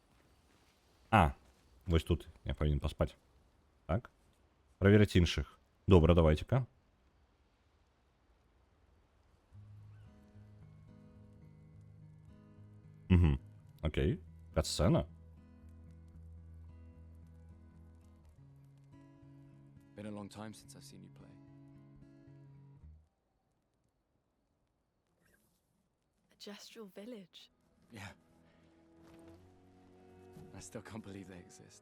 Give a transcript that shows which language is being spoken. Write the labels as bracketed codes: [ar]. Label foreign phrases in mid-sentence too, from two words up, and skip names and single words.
[be] Вось тут я павінен паспаць. Так. Праверыць іншых. Добра, давайце-ка. Окей. Катсцена. [en] Been a long time since I've seen you play. A Jestrel village. Yeah. I still can't believe they exist.